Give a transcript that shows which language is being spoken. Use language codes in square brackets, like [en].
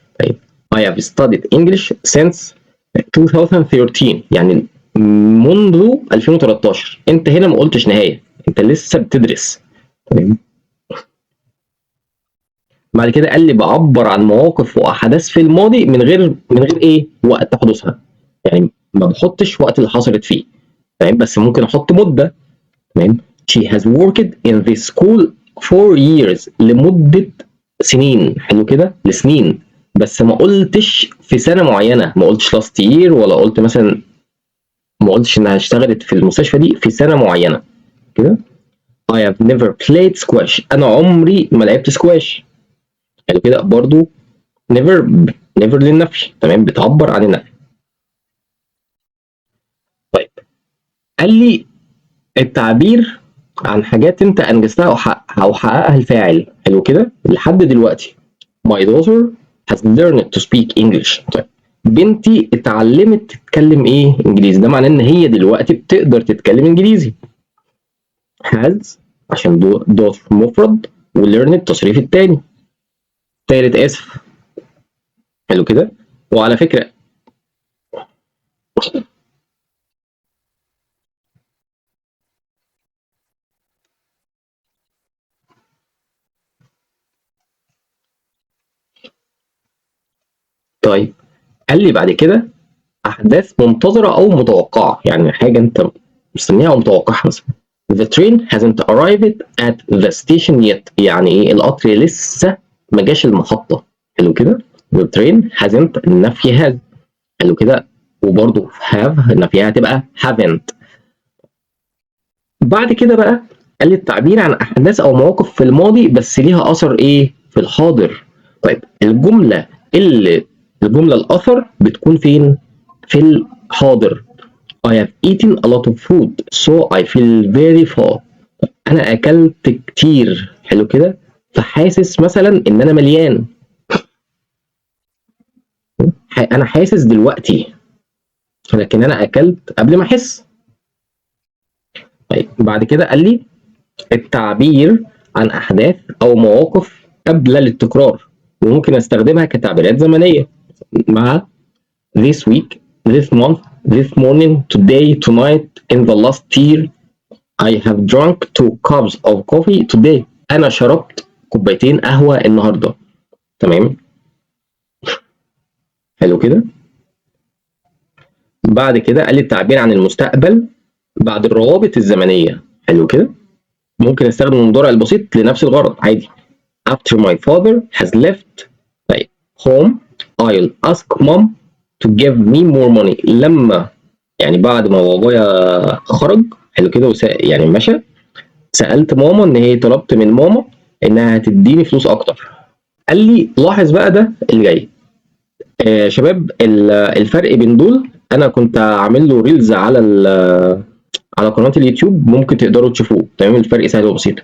[ar] طيب [en] I have studied English since 2013، [ar] يعني منذ 2013. انت هنا ما قلتش نهايه، انت لسه بتدرس. تمام. بعد كده قال لي بعبر عن مواقف واحداث في الماضي من غير ايه وقت حدوثها، يعني ما بحطش وقت اللي حصلت فيه. تمام، بس ممكن احط مده. تمام. [en] she has worked in this school for years، [ar] لمده سنين. حلو كده، لسنين. بس ما قلتش في سنه معينه، ما قلتش [en] last year، [ar] ولا قلت مثلا، ما قلتش انها اشتغلت في المستشفى دي في سنه معينه كده. [en] I have never played squash، [ar] انا عمري ما لعبت سكواش. حلو كده برضو. [en] never never [ar] للنفي. تمام، بتعبر عن النفي. طيب، قال لي التعبير عن حاجات انت انجزتها او حققها الفاعل. حلو كده لحد دلوقتي. [en] my daughter has learned to speak English. [ar] طيب، بنتي اتعلمت تتكلم ايه انجليزي. ده معناه ان هي دلوقتي بتقدر تتكلم انجليزي. has عشان daughter مفرد، وlearn التصريف الثاني. تالت اسف. حلو كده. وعلى فكره، طيب قال لي بعد كده احداث منتظره او متوقعه، يعني حاجه انت مستنيها او متوقعها. مثلا [en] the train hasn't arrived at the station yet، [ar] يعني ايه القطر لسه ما جاش المحطه. حلو كده. [en] the train hasn't النفي has. [ar] حلو كده. وبرده have النفي هتبقى haven't. بعد كده بقى قال لي التعبير عن احداث او مواقف في الماضي بس ليها اثر ايه في الحاضر. طيب الجمله الاثر بتكون فين؟ في الحاضر. [en] I have eaten a lot of food so I feel very full. [ar] انا اكلت كتير. حلو كده. فحاسس مثلا ان انا مليان. انا حاسس دلوقتي، لكن انا اكلت قبل ما احس. طيب بعد كده قال لي التعبير عن احداث او مواقف قبل التكرار، وممكن استخدمها كتعبيرات زمنيه مع [en] this week, this month, this morning, today, tonight, in the last year. I have drunk 2 cups of coffee today. [ar] انا شربت كوبايتين قهوه النهارده. تمام. حلو كده. بعد كده قال لي التعبير عن المستقبل بعد الروابط الزمنيه. حلو كده. ممكن استخدم المضارع البسيط لنفس الغرض عادي. [en] after my father has left طيب home I'll ask mom to give me more money. [ar] لما يعني بعد ما بابايا خرج. حلو كده. يعني مشى. سألت ماما ان هي طلبت من ماما انها تديني فلوس اكتر. قال لي لاحظ بقى ده اللي جاي. شباب، الفرق بين دول انا كنت عامل له ريلز على قناه اليوتيوب، ممكن تقدروا تشوفوه. تمام. الفرق سهل وبسيط.